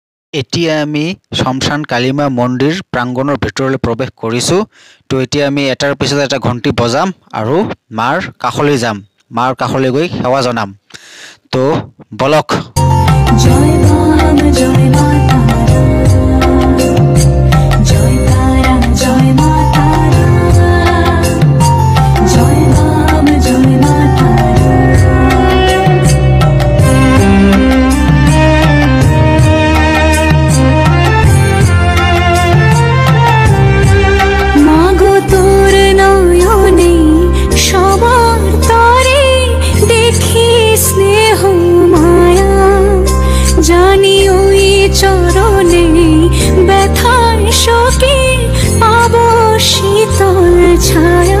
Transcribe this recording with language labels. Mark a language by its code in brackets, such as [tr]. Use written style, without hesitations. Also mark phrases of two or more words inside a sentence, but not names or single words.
[as] এতিয়া আমি শমশান কালীমা মন্দিৰ প্ৰাংগণৰ ভিতৰলৈ প্ৰৱেশ কৰিছোঁ। তো এতিয়া আমি এটাৰ পিছত এটা ঘণ্টি বজাম আৰু মাৰ কাষলৈ যাম, মাৰ কাষলৈ গৈ সেৱা জনাম। তো বলক। [bn] জয় বাম জয় মা তারা, জয় তারা জয় মা তারা, জয় বাম জয় মা তারা। মাগো তোর নয়নে সবার তরে দেখি স্নেহ মায়া, জানি ওই চরণে ব্যথায় শোকে পাব শীতল ছায়া।